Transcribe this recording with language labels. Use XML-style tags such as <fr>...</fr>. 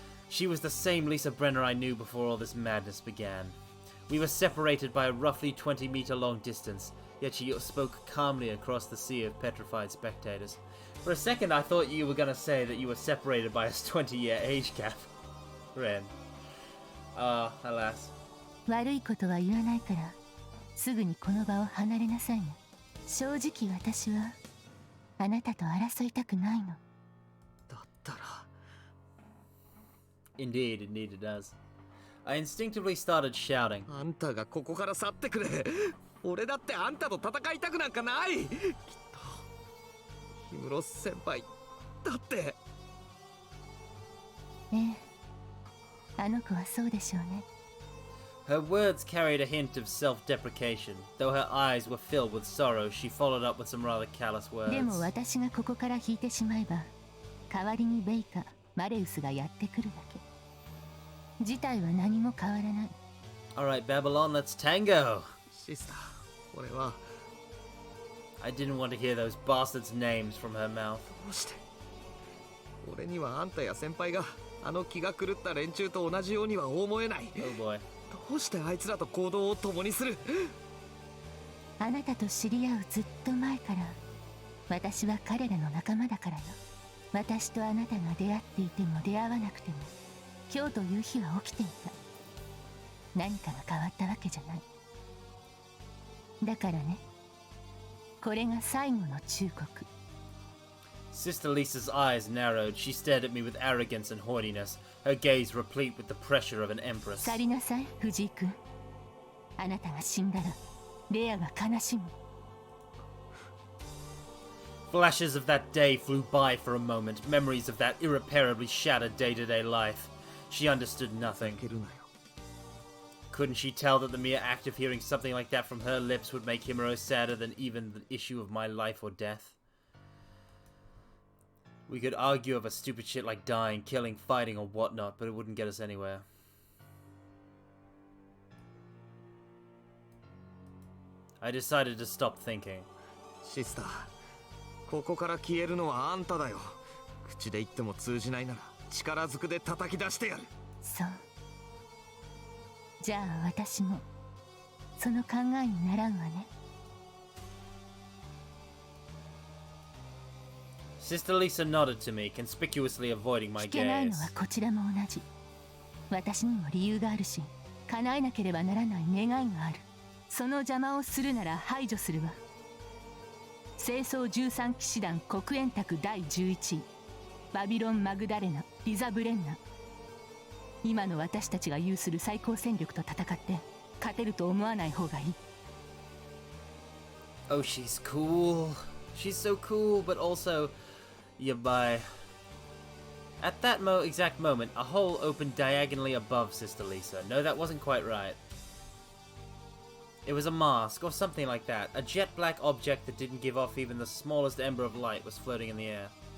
<en>She was the same Lisa Brenner I knew before all this madness began. We were separated by a roughly 20-meter long distance, yet she spoke calmly across the sea of petrified spectators. For a second I thought you were gonna say that you were separated by a 20-year age gap. Ren. Alas.</en> <ja>悪いことは言わないから、すぐにこの場を離れなさいね。正直私は、あなたと争いたくないの。だったら。</ja> <en>Indeed, it does. I instinctively started shouting.</en> <ja>あんたがここから去ってくれ。俺だってあんたと戦いたくなんかない。きっと氷室先輩だって。ええ、あの子はそうでしょうね。</ja> <en>Her words carried a hint of self-deprecation. Though her eyes were filled with sorrow, she followed up with some rather callous words.</en> <ja>でも私がここから引いてしまえば、代わりにベイかマレウスがやってくるだけ。事態は何も変わらない。</ja> <en>Alright, Babylon, let's tango!</en> <ja>シスター、俺は。</ja> <en>I didn't want to hear those bastards' names from her mouth.</en> <ja>どうして。俺にはあんたや先輩があの気が狂った連中と同じようには思えない。</ja> <en>Oh boy.</en> <ja>どうしてあいつらと行動を共にする。あなたと知り合うずっと前から、私は彼らの仲間だからよ。私とあなたが出会っていても出会わなくても、今日という日は起きていた。何かが変わったわけじゃない。だからね、これが最後の忠告。</ja> <en>Sister Lisa's eyes narrowed. She stared at me with arrogance and haughtiness, her gaze replete with the pressure of an empress.</en> <ja>去りなさい、藤井君。あなたが死んだら、レアが悲しむ。</ja> <en>Flashes of that day flew by for a moment, memories of that irreparably shattered day-to-day life. She understood nothing. Couldn't she tell that the mere act of hearing something like that from her lips would make Himuro sadder than even the issue of my life or death? We could argue over stupid shit like dying, killing, fighting, or whatnot, but it wouldn't get us anywhere. I decided to stop thinking.</en> <ja>シスター、ここから消えるのはあんただよ。口で言っても通じないなら力ずくで叩き出してやる。そう。じゃあ私もその考えにならんわね。</ja> <en>Sister Lisa nodded to me, conspicuously avoiding my</en> <ja>聞けないの</ja> <en>gaze.</en> <ja>はこちらも同じ。私にも理由があるし、叶えなければならない願いがある。その邪魔をするなら排除するわ。清掃13騎士団黒煙卓第11位バビロン・マグダレナ・リザ・ブレンナ。今の私たちが有する最高戦力と戦って勝てると思わない方がいい。</ja> <en>Oh, she's cool. She's so cool, but also, yeah, by... At that exact moment, a hole opened diagonally above Sister Lisa. No, that wasn't quite right. It was a mask, or something like that. A jet-black object that didn't give off even the smallest ember of light was floating in the air.</en>